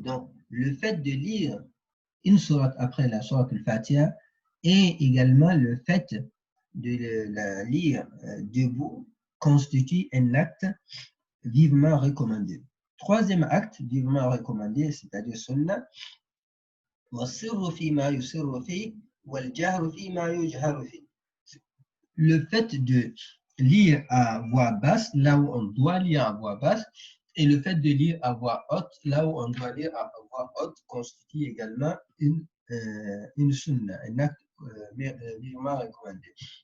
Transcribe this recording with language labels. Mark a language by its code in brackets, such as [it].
[fr] Donc, le fait de lire une sourate après la sourate al-Fatiha et également le fait de la lire debout constitue un acte vivement recommandé. Troisième acte vivement recommandé, c'est-à-dire sunnah, [ar] وَالسِّرُّ فِي مَا يُسِرُّ فِيهِ وَالْجَهْرُ فِي مَا يُجْهَرُ فِيهِ. [fr] Le fait de lire à voix basse, là où on doit lire à voix basse, et le fait de lire à voix haute, là où on doit lire à voix haute, constitue également une sunnah, un acte vivement recommandé.